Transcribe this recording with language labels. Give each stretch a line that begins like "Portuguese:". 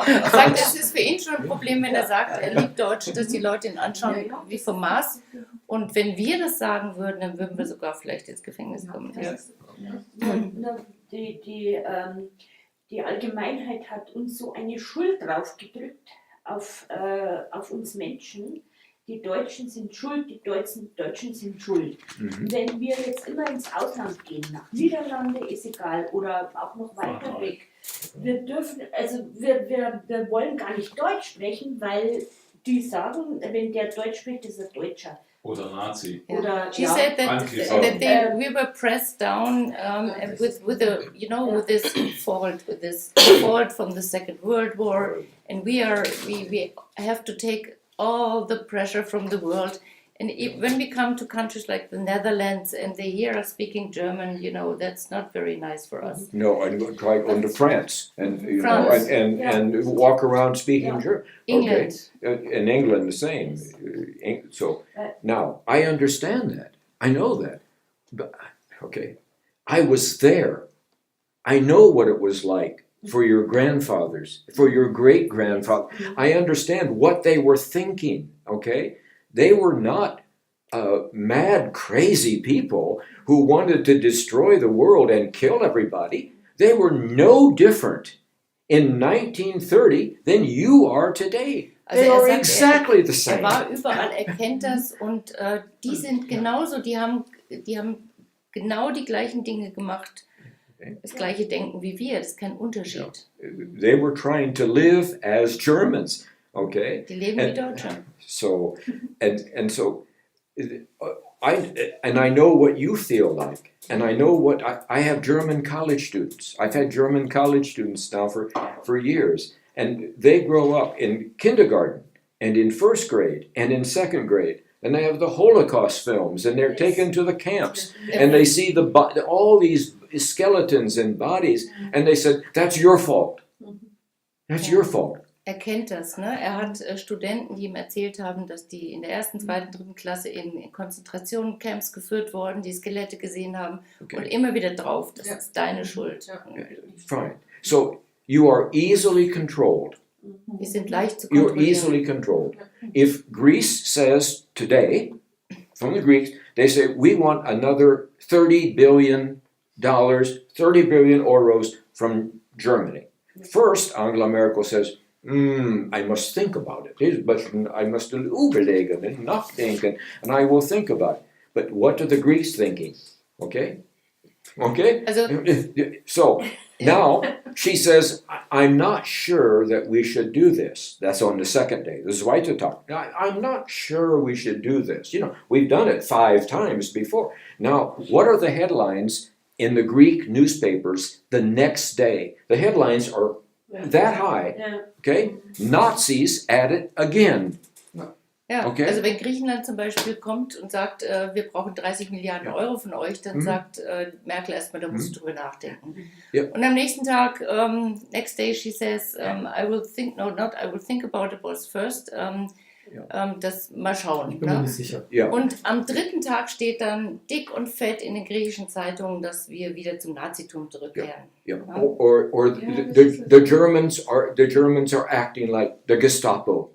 German: Er sagt, es ist für ihn schon ein Problem, wenn er sagt, er liebt Deutsche, dass die Leute ihn anschauen wie vom Mars. Und wenn wir das sagen würden, dann würden wir sogar vielleicht ins Gefängnis kommen. Nur die Allgemeinheit hat uns so eine Schuld draufgedrückt auf uns Menschen. Die Deutschen sind schuld, die Deutschen sind schuld. Mhm. Wenn wir jetzt immer ins Ausland gehen, nach Niederlande, ist egal, oder auch noch weiter weg, wir wollen gar nicht Deutsch sprechen, weil die sagen, wenn der Deutsch spricht, ist er Deutscher. Oder Nazi. Oder,
English: She said that, Antifa. we were pressed down with this fault from the Second World War, and we have to take all the pressure from the world. And when we come to countries like the Netherlands and they hear us speaking German, that's not very nice for us. No, and try going to France and France, and walk around speaking Yeah. German. England. Okay. In England, the same. So now I understand that. I know that. But, okay, I was there. I know what it was like for your grandfathers, for your great grandfather. I understand what they were thinking. Okay, they were not mad, crazy people who wanted to destroy the world and kill everybody. They were no different in 1930 than you are today.
German: Also
English: They
German: er
English: are
German: sagt,
English: exactly the
German: er
English: same.
German: war überall, er kennt das und die sind genauso, die haben genau die gleichen Dinge gemacht, das gleiche Denken wie wir, das ist kein Unterschied.
English: They were trying to live as Germans. Okay.
German: Die leben wie Deutsche.
English: So, and so, I know what you feel like, and I know what I have German college students. I've had German college students now for years, and they grow up in kindergarten and in first grade and in second grade, and they have the Holocaust films, and they're taken to the camps, and they see all these skeletons and bodies, and they said, "That's your fault. That's your fault."
German: Er kennt das, ne? Er hat Studenten, die ihm erzählt haben, dass die in der ersten, zweiten, dritten Klasse in Konzentrationscamps geführt wurden, die Skelette gesehen haben und immer wieder drauf, das ist deine Schuld.
English: Fine. So you are easily controlled.
German: Wir sind leicht zu
English: You're
German: kontrollieren.
English: easily controlled. If Greece says today, from the Greeks, they say, we want another $30 billion, 30 billion euros from Germany. First, Angela Merkel says, I must think about it. But I must
German: überlegen
English: and
German: nachdenken,
English: and I will think about it. But what are the Greeks thinking? Okay? Okay?
German: Also,
English: So now she says, I'm not sure that we should do this. That's on the second day.
German: The zweite Tag.
English: I'm not sure we should do this. We've done it 5 times before. Now, what are the headlines in the Greek newspapers the next day? The headlines are that high. Okay? Nazis at it again.
German: ja,
English: Okay.
German: also wenn Griechenland zum Beispiel kommt und sagt, wir brauchen 30 Milliarden Euro von euch, dann sagt Merkel erstmal, da musst du drüber nachdenken. Ja. Und am nächsten Tag,
English: next day she says, I will think about it first.
German: Das mal schauen. Ich bin mir nicht sicher.
English: Yeah.
German: Und am 3. Tag steht dann dick und fett in den griechischen Zeitungen, dass wir wieder zum Nazitum zurückkehren.
English: Yeah. Or the Germans are acting like the Gestapo.